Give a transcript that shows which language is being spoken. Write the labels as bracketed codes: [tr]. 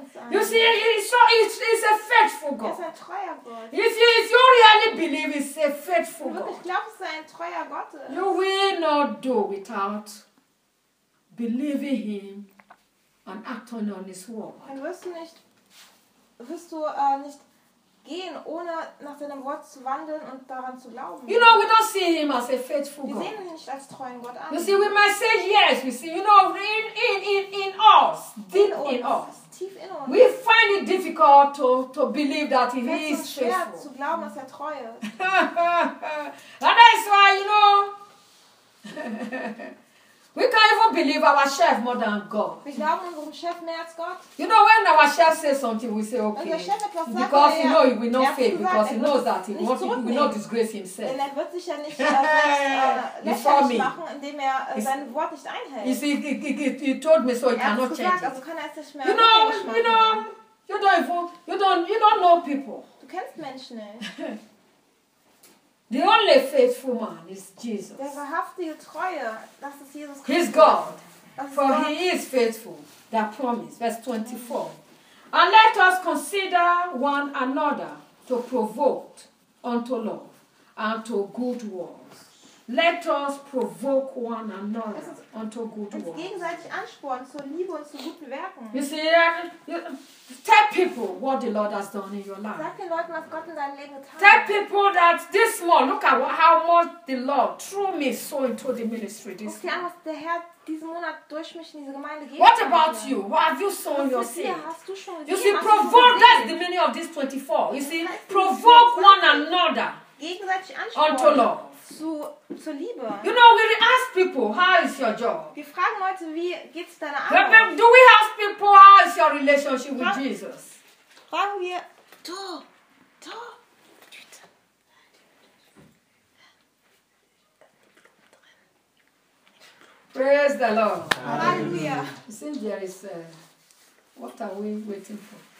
[en] You see, he's a faithful God. If you really believe he's a faithful God, you will not do without believing him and acting on his word. [de] Gehen, ohne nach seinem Wort zu wandeln und daran zu glauben. [en] You know, we don't see him as a faithful God. [de] Wir sehen ihn nicht als treuen Gott an. [en] You see, we might say yes, we see, you know, in us, deep in us. [de] Tief in uns. [en] We find it difficult to believe that he is faithful. [de] Es ist schwer zu glauben, dass er treu ist. [en] And that is why, you know, we can't even believe our chef more than God. [de] Wir glauben unserem Chef mehr als Gott. [en] You know, when our chef says something, we say okay. [de] Unser Chef etwas sagt, [en] because you know he will not fail, because he knows that he will not disgrace himself. [de] Denn er wird sich ja nicht lächerlich machen, indem sein Wort nicht einhält. [en] You see, he told me so, he cannot change it. [de] Also kann er es nicht mehr. [en] You don't know people. [de] Du kennst Menschen nicht. [en] The only faithful man is Jesus. [de] Der wahrhaftige Treue, das ist Jesus [en] Christus. He's God. For he is faithful. That promise. Verse 24. And let us consider one another to provoke unto love and to good works. Let us provoke one another unto good works. [de] Gegenseitig anspornen zur Liebe und zu guten Werken. [en] You see, tell people what the Lord has done in your life. [de] Sag den Leuten, was Gott in deinem Leben getan hat. [en] Tell people that this month, look at how much the Lord through me sowed into the ministry this month. [de] Was der Herr diesen Monat durch mich in diese Gemeinde gegeben hat. [en] What about you? What have you sown your seed? [de] Hast du schon? [en] You see, provoke, that's the meaning of this 24. You see, provoke one another unto love. [de] Zur Liebe. [en] You know, we ask people, how is your job? [de] Wir fragen Leute, wie geht's deiner Arbeit? [en] Do we ask people, how is your relationship with Jesus? [de] Fragen wir, du. [en] Praise the Lord. Hallelujah. You see, there is, what are we waiting for?